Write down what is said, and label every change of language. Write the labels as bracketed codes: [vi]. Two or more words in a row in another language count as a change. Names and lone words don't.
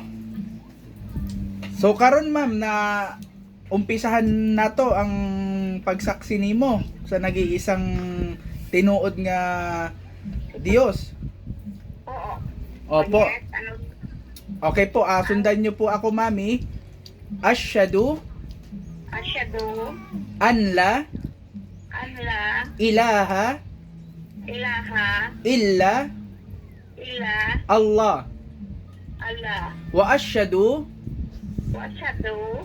[ceb] So karon ma'am na umpisahan na to ang pagsaksi nimo sa nag-iisang tinuod nga Dios. Oo. [tl] Opo. Yes, ano, Okay po, sundan nyo po ako mami. [ar] Asyhadu asyadu, أن لا anla, ilaha ilaha, illa ila, Allah Allah. وأشهد وأشهد,